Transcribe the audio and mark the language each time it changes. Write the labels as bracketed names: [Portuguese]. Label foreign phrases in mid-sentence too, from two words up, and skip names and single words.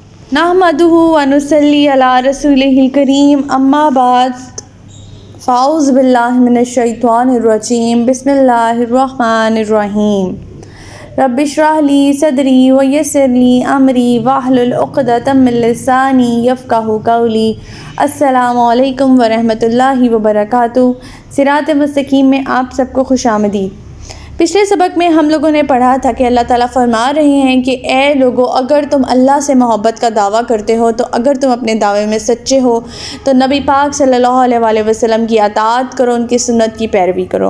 [Arabic] نحمده ونصلي على رسوله الكريم أما بعد فأعوذ بالله من الشيطان الرجيم بسم الله الرحمن الرحيم رب اشرح لي صدري ويسر لي أمري واحلل عقدة من لساني يفقهوا قولي. السلام عليكم ورحمة الله وبركاته. [Urdu] صراط مستقیم میں آپ سب کو خوش آمدید. پچھلے سبق میں ہم لوگوں نے پڑھا تھا کہ اللہ تعالیٰ فرما رہے ہیں کہ اے لوگو، اگر تم اللہ سے محبت کا دعویٰ کرتے ہو تو اگر تم اپنے دعوے میں سچے ہو تو نبی پاک [Arabic] صلى الله عليه وسلم [Urdu] کی اطاعت کرو، ان کی سنت کی پیروی کرو.